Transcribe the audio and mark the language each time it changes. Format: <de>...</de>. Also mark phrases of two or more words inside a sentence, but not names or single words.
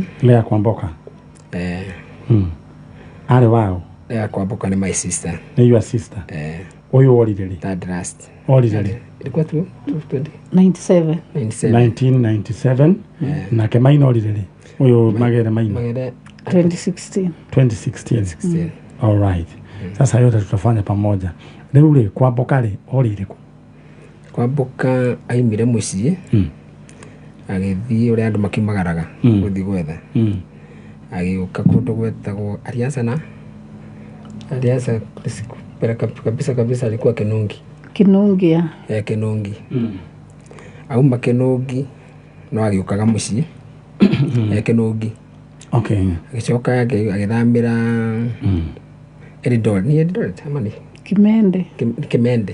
<ki>Lea Kwamboka. Arĩ wao? Lea Kwamboka nĩ</ki> <en>my sister.</en> <ki>Nĩ</ki> <en>your sister?</en> <ki>Ũyũ orire rĩ?</ki> <en>Third last.</en> <ki>Orire rĩ?</ki> <sw>Ilikuwa 1997.</sw> <ki>Nake Maina orire rĩ? Ũyũ Magere Maina? 2016.</ki> <en>All right.</en> <sw>Sasa yote tutafanya pamoja.</sw> <ki>Rĩu rĩ Kwamboka rĩ orire kũ? Kwamboka aimire mũciĩ. Agĩthiĩ ũrĩa andũ makiumagaraga gũthiĩ gwetha. Agĩũka kũndũ gwetagwo Alianza</ki> <sw>kabisa alikuwa</sw> <ki>Kinungi. Kinungi. Auma Kinungi no agĩũkaga mũciĩ. Kinungi. Okay. Agĩcoka agĩthamĩra Eldoret amani. Kimende.</ki>